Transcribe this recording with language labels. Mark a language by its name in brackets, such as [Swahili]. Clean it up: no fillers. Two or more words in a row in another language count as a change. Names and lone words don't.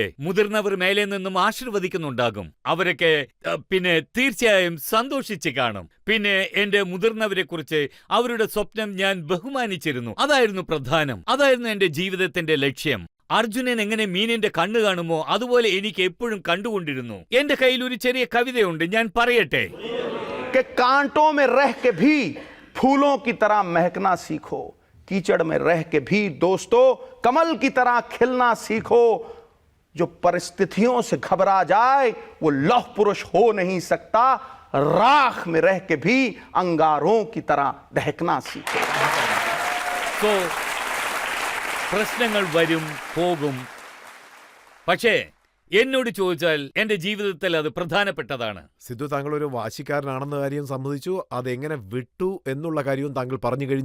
[Malayalam] മുതിർന്നവർ മേലെ നിന്നും ആശീർവദിക്കുന്നുണ്ടാകും. അവരൊക്കെ പിന്നെ തീർച്ചയായും സന്തോഷിച്ച് കാണും. പിന്നെ എന്റെ മുതിർന്നവരെ കുറിച്ച് അവരുടെ സ്വപ്നം ഞാൻ ബഹുമാനിച്ചിരുന്നു. അതായിരുന്നു പ്രധാനം. അതായിരുന്നു എന്റെ ജീവിതത്തിന്റെ ലക്ഷ്യം. അർജുനൻ എങ്ങനെ മീനിന്റെ കണ്ണ് കാണുമോ അതുപോലെ എനിക്ക് എപ്പോഴും കണ്ടുകൊണ്ടിരുന്നു. എന്റെ കയ്യിൽ ഒരു ചെറിയ കവിതയുണ്ട്, ഞാൻ പറയട്ടെ. [Hindi] कि कांटों में रह के भी फूलों की तरह महकना सीखो, कीचड़ में रह के भी दोस्तों कमल की तरह खिलना सीखो. जो परिस्थितियों से घबरा जाए वो लौह पुरुष हो नहीं सकता. राख में रह के भी अंगारों की तरह दहकना सीखो. [Malayalam] സോ പ്രശ്നങ്ങൾ വരും പോകും, പക്ഷേ എന്നോട് ചോദിച്ചാൽ എന്റെ ജീവിതത്തിൽ അത് പ്രധാനപ്പെട്ടതാണ്. സിദ്ധു, താങ്കൾ ഒരു വാശിക്കാരനാണെന്ന കാര്യം സമ്മതിച്ചു. അതെങ്ങനെ വിട്ടു എന്നുള്ള കാര്യവും താങ്കൾ പറഞ്ഞു കഴിഞ്ഞു.